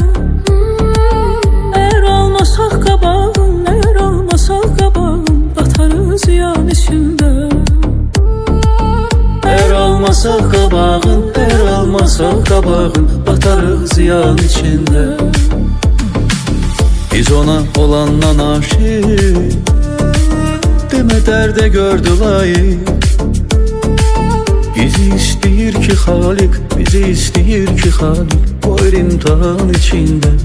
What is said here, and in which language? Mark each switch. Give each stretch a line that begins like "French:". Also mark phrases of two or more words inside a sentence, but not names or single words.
Turkish: Eğer almasak kabağın, eğer almasak kabağın, batarız ziyan içinde.
Azerbaijani: Eğer almasak qabağın, eğer almasak qabağın, batarıq ziyan içində. Biz ona olandan aşık, demə dərdə gördü layık. Bizi istəyir ki Xalik, bizi istəyir ki Xalik, qoyur imtihan içində.